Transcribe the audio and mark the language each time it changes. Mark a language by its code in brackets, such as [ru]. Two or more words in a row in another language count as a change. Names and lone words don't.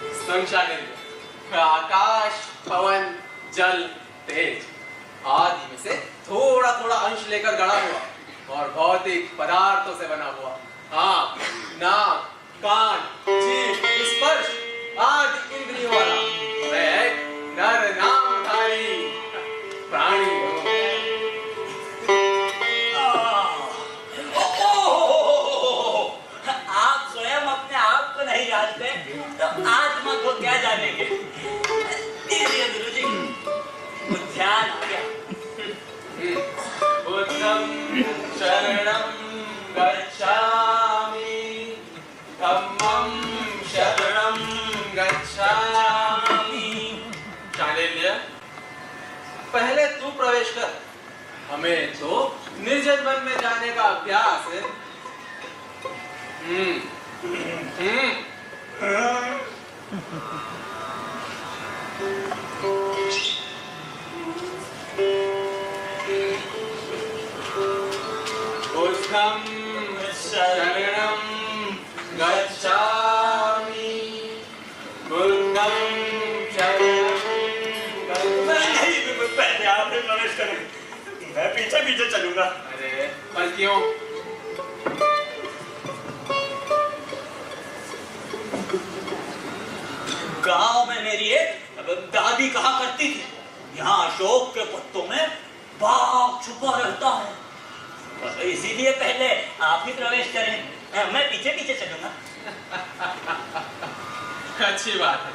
[hi] संशालिनी, आकाश, पवन, जल, तेज आदि में से थोड़ा थोड़ा अंश लेकर गढ़ा हुआ और भौतिक पदार्थों से बना हुआ आँख, नाक, कान, जीभ, स्पर्श आदि इंद्रियों वाला मैं एक नर नामधारी प्राणी हूँ। आप स्वयं अपने आप को नहीं जानते तो आत्मा को क्या जानेंगे? धीरे गुरुजी, ध्यान आ गया। [pi] बुद्धं शरणं गच्छामि, धम्मं शरणं गच्छामि। [hi] शांडिल्य, पहले तू प्रवेश कर, हमें तो निर्जन वन में जाने का अभ्यास है। [pi] बुद्धं शरणं गच्छामि, बुद्धं शरणं गच्छामि। [hi] पहले आपने प्रवेश करें, मैं पीछे पीछे चलूंगा। अरे पर क्यों? गांव में मेरी एक दादी कहा करती थी, यहाँ अशोक के पत्तों में बाघ छुपा रहता है। इसीलिए पहले आप ही प्रवेश करें, मैं पीछे पीछे चलूंगा। अच्छी बात है।